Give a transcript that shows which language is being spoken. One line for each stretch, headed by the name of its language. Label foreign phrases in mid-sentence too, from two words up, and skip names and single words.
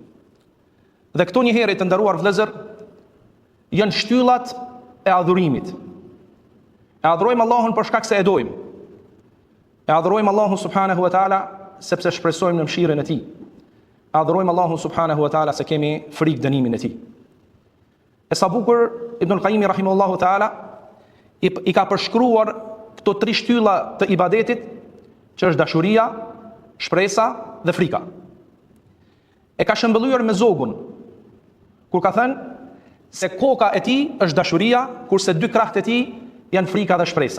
Albanian: Dhe këto një herë të nderuar vëllezër janë shtyllat e adhurimit. E adhurojmë Allahun për shkak se e dojmë. E adhurojmë Allahun
Arabic: سبحانه وتعالى
Albanian: sepse shpresojmë në mëshirën e tij. E adhurojmë Allahun
Arabic: سبحانه وتعالى
Albanian: se kemi frikë dënimin e tij. E sa bukur Ibn al-Qayyim
Arabic: رحمه الله تعالى
Albanian: I ka përshkruar këto tri shtylla të ibadetit, që është dashuria, shpresa dhe frika. E ka shëmbëlluar me zogun, kur ka thënë se koka e tij është dashuria, kurse dy krahët e tij janë frika dhe shpresa.